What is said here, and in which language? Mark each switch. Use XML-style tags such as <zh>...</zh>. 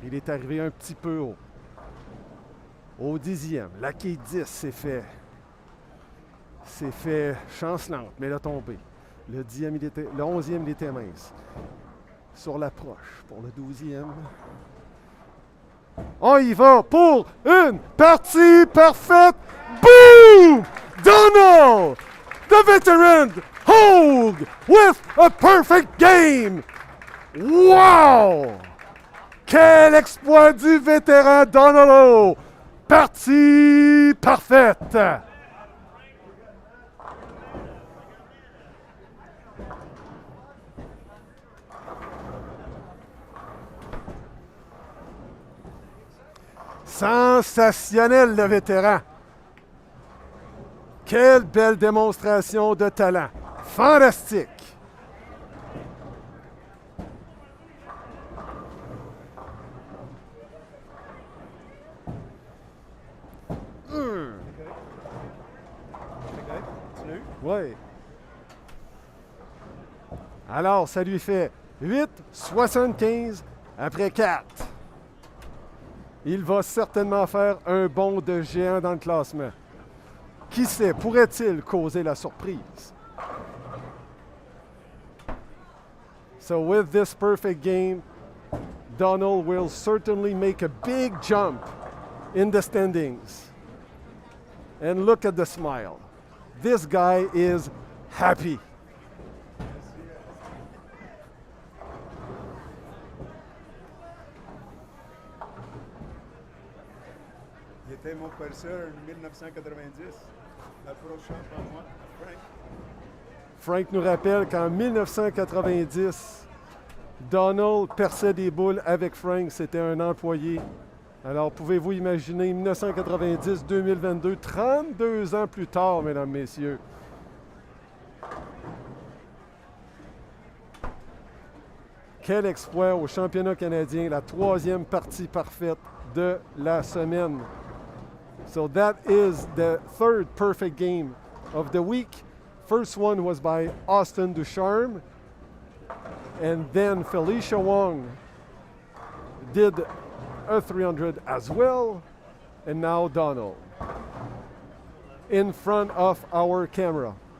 <fr>Il est arrivé un petit peu haut. Au 10e, la quille 10 s'est fait chancelante, mais il a tombé. Le 11e, il était mince. Sur l'approche pour le 12e. On y va pour une partie parfaite. Boom!</fr> <en>Donald, the veteran, Hogue with a perfect game. Wow!</en> <fr>Quel exploit du vétéran Donald Hogue! Partie parfaite! Sensationnel, le vétéran. Quelle belle démonstration de talent. Fantastique. Oui. Alors, ça lui fait 8,75 après 4. Il va certainement faire un bond de géant dans le classement. Qui sait, pourrait-il causer la surprise?</fr> <en>So with this perfect game, Donald will certainly make a big jump in the standings. And look at the smile. This guy is happy.</en> <fr>Il était mon professeur en 1990. L'approche par moi, Frank. Frank nous rappelle qu'en 1990, Donald perçait des boules avec Frank. C'était un employé. Alors, pouvez-vous imaginer 1990-2022, 32 ans plus tard, mesdames, messieurs. Quel exploit au championnat canadien, la 3e partie parfaite de la semaine.</fr> <en>So that is the 3rd perfect game of the week. First one was by Austin Ducharme, and then Felicia Wong did a 300 as well, and now Donald in front of our camera.</en>